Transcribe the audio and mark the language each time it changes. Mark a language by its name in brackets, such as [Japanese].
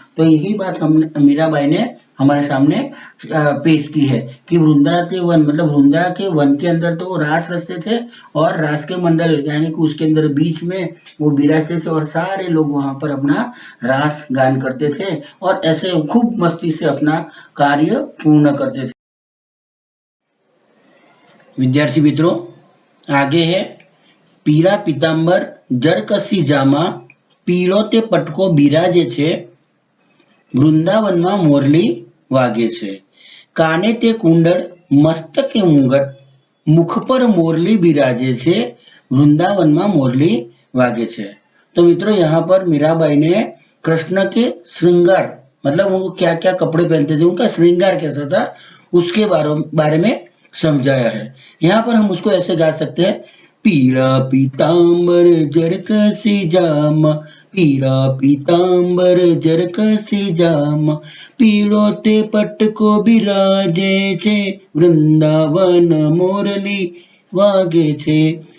[Hindi] तो यही बात हम मीराबाई ने हमारे सामने पेश की है कि वृंदा के वन, मतलब वृंदा के वन के अंदर तो वो रास रचते थे, और रास के मंडल यानी कि उसके अंदर बीच में वो विराजते थे, और सारे लोग वहां पर अपना रास गान करते थे, और ऐसे खूब मस्ती से अपना कार्य पूर्ण करते थे। विद्यार्थी मित्रों, आगे है, [Gujarati] पीला पीतांबर जरकसी जामा, पीळो ते पटको बिराजे छे, વૃંદાવનમાં મોરલી વાગે છે, કાને તે કુંડળ મસ્તકે મુગટ, મુખ પર મોરલી બિરાજે છે, વૃંદાવનમાં મોરલી વાગે છે। [Hindi] तो मित्रों यहाँ पर मीराबाई ने कृष्ण के श्रृंगार, मतलब वो क्या क्या कपड़े पहनते थे, उनका श्रृंगार कैसा था, उसके बारे में समझाया है। यहाँ पर हम उसको ऐसे गा सकते हैं, पीला पीतांबर जरकसी जामा, पीला पीतांबर जरकसी जामा, [Gujarati] पीळो ते पटको बिराजे छे, वृंदावन मोरली वागे छे,